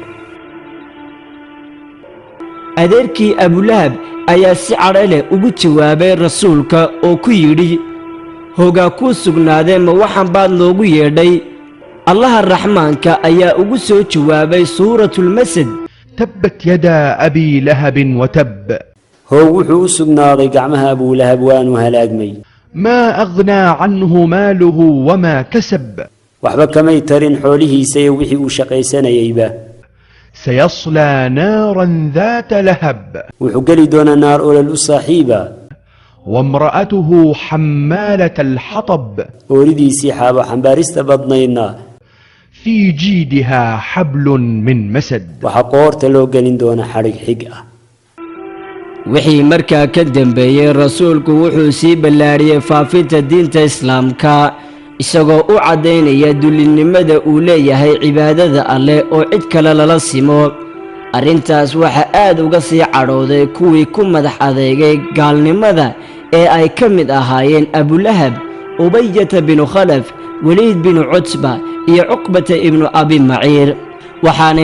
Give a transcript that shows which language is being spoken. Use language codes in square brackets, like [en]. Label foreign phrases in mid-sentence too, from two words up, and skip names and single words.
[so] adeerkii abulahab ayaa si cadho leh ugu jawaabay rasuulka oo ku yidhi hoogaa kuu sugnaadee ma waxaan baad noogu yeedhay allaha raxmaanka ayaa ugu soo jawaabay suuratulmasad [ar] تبت يدا أبي لهب وتب [so] hoow wuxuu u sugnaaday gacmaha abuulahab waanu halaagmay [ar] ما أغنى عنه ماله وما كسب [so] waxba kamay tarin xoolihiisa iyo wixii uu shaqaysanayeyba [ar] سيصلى نارا ذات لهب [so] wuxuu geli doonaa naar olol u saaxiiba [ar] وامرأته حمالة الحطب [so] ooridiisii xaabo xambaarista badnaydna [ar] في جيدها حبل من مسد [so] waxaa qoorta loo gelin doona xadhig xig ah wixii markaa ka dambeeyey rasuulku wuxuu sii ballaadhiyey faafinta diinta islaamka isagoo u caddaynaya dullinnimada uu leeyahay cibaadada alleh oo cid kale lala simo arrintaas waxaa aad uga sii cadhooday kuwii ku madax adeegay gaalnimada ee ay ka mid ahaayeen abulahab ubayata binu khalaf weliid binu cutba iyo cuqbata ibnu abi maciir waxaanay